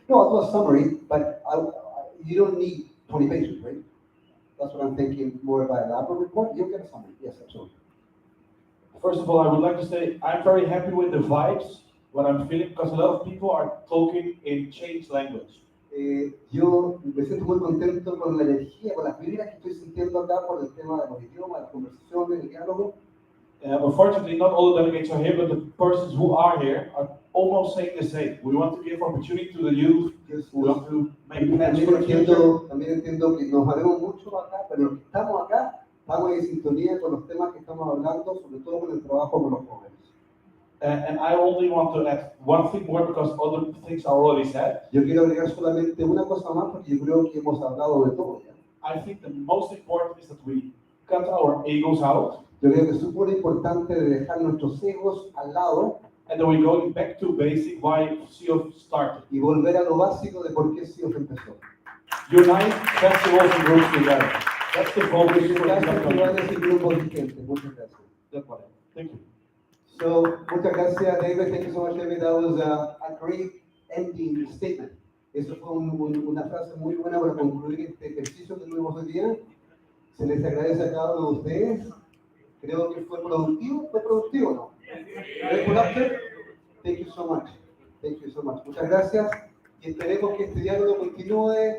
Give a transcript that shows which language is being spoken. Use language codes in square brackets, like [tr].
[en] No, I'll do a summary, but you don't need 20 pages, right? That's what I'm thinking, more of an elaborate report. You'll get a summary. Yes, absolutely. First of all, I would like to say I'm very happy with the vibes, what I'm feeling, because a lot of people are talking in changed language. [es] Yo me siento muy contento con la energía, con las vibras que estoy sintiendo acá por el tema de los idiomas, las conversaciones, el diálogo. [en] Unfortunately, not all the delegates are here, but the persons who are here are almost saying the same. We want to give opportunity to the youth. We want to make plans for the future. [es] También entiendo que nos haremos mucho acá, pero los que estamos acá, estamos en sintonía con los temas que estamos hablando, sobre todo con el trabajo con los jóvenes. [en] And I only want to add one thing more because other things are already said. [es] Yo quiero agregar solamente una cosa más porque yo creo que hemos hablado de todo ya. [en] I think the most important is that we cut our egos out. [es] Yo creo que es súper importante dejar nuestros egos al lado. [en] And then we're going back to basic why CIOF started. [es] Y volver a lo básico de por qué CIOF empezó. [en] Unite festivals and groups together. That's the focus for the [es] festivales y grupos vigentes. Muchas gracias. [en] That's what I Thank you. [es] So, muchas gracias, David. [en] Thank you so much, David. That was a great ending statement. [es] Eso fue una frase muy buena para concluir este ejercicio que tuvimos hoy día. Se les agradece a cada uno de ustedes. Creo que fue productivo. ¿Fue productivo o no? [en] ¿Very productive? Thank you so much. [es] Thank you so much. Muchas gracias. Y esperemos que este diálogo continúe.